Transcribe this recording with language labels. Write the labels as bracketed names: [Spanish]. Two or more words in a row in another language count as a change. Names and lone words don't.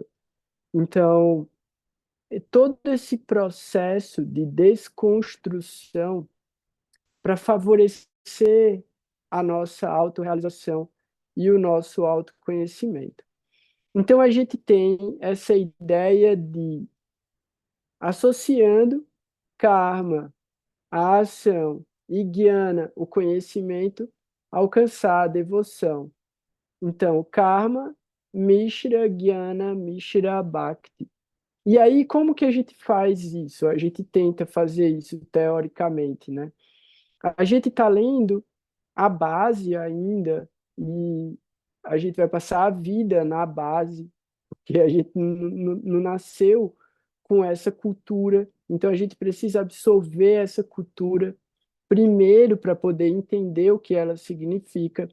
[Portuguese] Então, todo esse processo de desconstrução para favorecer a nossa autorrealização e o nosso autoconhecimento. Então, a gente tem essa ideia de, associando karma, a ação, e jnana, o conhecimento, alcançar a devoção. Então, [Sanskrit] karma, mishra, jnana, mishra, bhakti. [Portuguese] E aí, como que a gente faz isso? A gente tenta fazer isso teoricamente, né? A gente está lendo a base ainda, e a gente vai passar a vida na base, porque a gente não nasceu com essa cultura, então a gente precisa absorver essa cultura primeiro para poder entender o que ela significa.